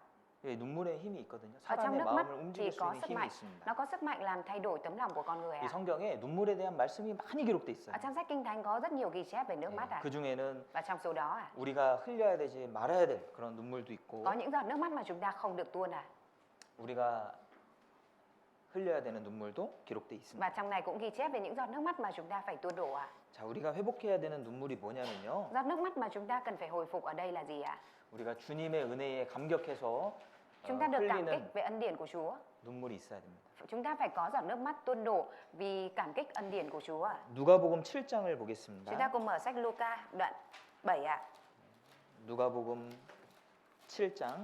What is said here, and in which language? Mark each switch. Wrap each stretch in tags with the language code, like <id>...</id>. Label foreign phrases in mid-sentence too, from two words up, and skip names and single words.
<ko>예, 눈물에 힘이 있거든요.</ko> <vi>Ở trong</vi> <ko>사람의</ko> <vi>nước mắt</vi> <ko>마음을</ko> <vi>thì</vi> <ko>움직일 수</ko> <vi>có</vi> <ko>있는</ko> <vi>sức</vi> <ko>힘이</ko> <vi>mạnh.</vi> <ko>있습니다.</ko> <vi>Nó có sức mạnh làm thay đổi tấm lòng của con người</vi> <ko>이</ko> <vi>à?</vi> <ko>성경에 눈물에 대한 말씀이 많이 기록돼 있어요.</ko> <vi>Ở trong sách Kinh Thánh có rất nhiều ghi chép về nước mắt à?</vi> <ko>그 중에는</ko> <vi>Và trong số đó à?</vi> <ko>우리가 흘려야 되지 말아야 될 그런 눈물도 있고</ko> <vi>Có những giọt nước mắt mà chúng ta không được tuôn à?</vi> <ko>우리가 흘려야 되는 눈물도 기록돼 있습니다.</ko> <vi>Và trong này cũng ghi chép về những giọt nước mắt mà chúng ta phải tuôn đổ à?</vi> <ko>자, 우리가 회복해야 되는 눈물이 뭐냐면요.</ko> <vi>Giọt nước mắt mà chúng ta cần phải hồi phục ở đây là gì ạ?</vi> <ko>우리가 주님의 은혜에 감격해서</ko> <vi>Chúng ta được cảm kích</vi> <ko>흘리는</ko> <vi>về ân điển của Chúa.</vi> <ko>눈물이 있어야 됩니다.</ko> <vi>Chúng ta phải có giọt nước mắt tuôn đổ vì cảm kích ân điển của Chúa ạ.</vi> <ko>누가복음 7장을</ko> <vi>Chúng ta</vi> <ko>보겠습니다.</ko> <vi>cùng mở sách Luca đoạn 7 ạ.</vi> <ko>누가복음 7장</ko>